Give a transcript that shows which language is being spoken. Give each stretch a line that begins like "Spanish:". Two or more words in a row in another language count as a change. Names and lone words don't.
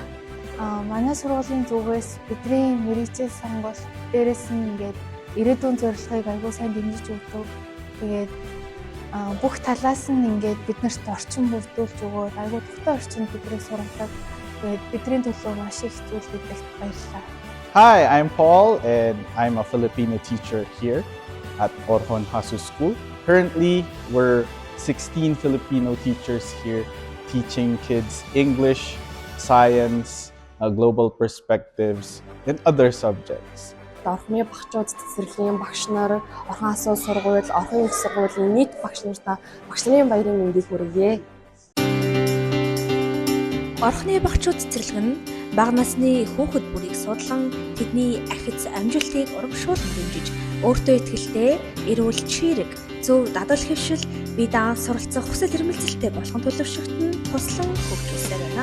Mongolian: Манай сургуулийн зүгээс бидний мэргэжил сонгуул дээрээс нь ингээд ирээдүйн зорилгыг аягүй сайн дэмжиж өгдөг. Тэгээд бүх талаас нь ингээд биднэрт орчин бүрдүүлж өгөөд аягүй тухтай орчинд бидрийг сургадаг. Тэгээд бидний төлөө маш их зүйл хийдэгт баярлалаа.
English: Hi, I'm Paul and I'm a Filipino teacher here at Orjon Hasuu School. Currently, we're 16 Filipino teachers here teaching kids English, science, global perspectives, and other subjects.
Mongolian: Орхны багчууд цэцэрлэгийн багш нар, Орхон хасуу сургууль, Орхон их сургуулийн нийт багш нартаа багш нарын баярын мэндийг хүргье. Орхны багчууд цэцэрлэг нь бага насны хүүхэд бүрийг судлан тэдний ахиц амжилтыг урамшуулан дэмжиж өөртөө итгэлтэй, эрүүл чирэг, зөв дадал хэвшил, бие даан суралцах хүсэл эрмэлзэлтэй болгон төлөвшөгт нь туслан хөгжүүлсээр байна.